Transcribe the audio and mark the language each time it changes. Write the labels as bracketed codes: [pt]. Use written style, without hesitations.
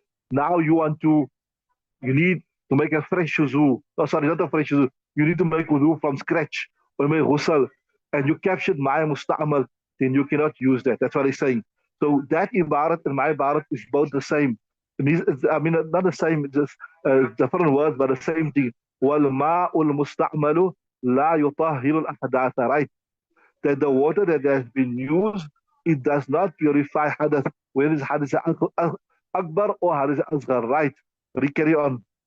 [en] Now you need to make a fresh wudu. No, sorry, not a fresh wudu. You need to make wudu from scratch or make ghusl. and you captured my musta'mal, then you cannot use that. That's what he's saying. So that ibarat and my ibarat is both the same. I mean, not the same, just different words, but the same thing. [ar] وَالْمَاءُ الْمُسْتَعْمَلُ لَا يُطَهِّرُ الْأَحْدَاثَ, right? [en] That the water that has been used, it does not purify hadath, whether it's hadath akbar or hadath asghar, right? We carry on.